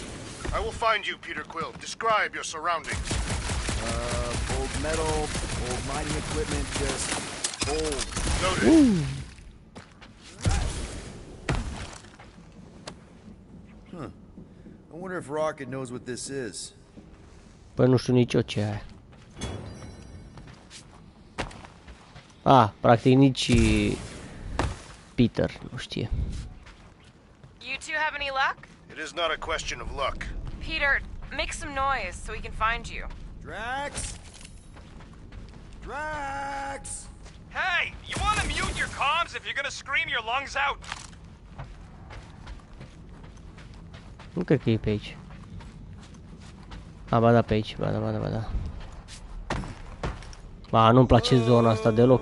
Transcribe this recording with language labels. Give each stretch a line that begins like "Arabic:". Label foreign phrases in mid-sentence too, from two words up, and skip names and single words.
English: I will find you, Peter Quill. Describe your surroundings. Old metal, old mining equipment, just old. Noted. Huh. I wonder if Rocket knows what this is.
Romanian: Păi nu știu nici eu ce e. Ah, practic nici Peter nu știe.
English: You two have any luck? It is not a question of luck. Peter, make some noise so we can find you. Drax? Drax! Hey, you want to mute your comms if you're gonna scream your lungs out?
Romanian: Nu cred că e pe aici. A, ba da, pe aici, ba da. Ba, nu-mi place zona asta deloc.